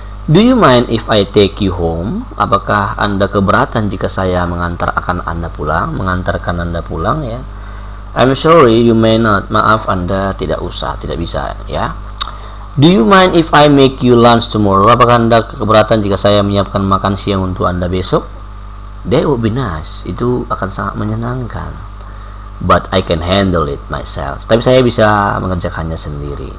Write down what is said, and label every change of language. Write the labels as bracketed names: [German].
[English] Do you mind if I take you home? [Indonesian] Apakah Anda keberatan jika saya mengantarkan Anda pulang, ya? [English] I'm sorry, you may not. [Indonesian] Maaf, Anda tidak usah, tidak bisa, ya. [English] Do you mind if I make you lunch tomorrow? [Indonesian] Apakah Anda keberatan jika saya menyiapkan makan siang untuk Anda besok? [English] That would be nice. [Indonesian] Itu akan sangat menyenangkan. [English] but I can handle it myself. [Indonesian] Tapi saya bisa mengerjakannya sendiri.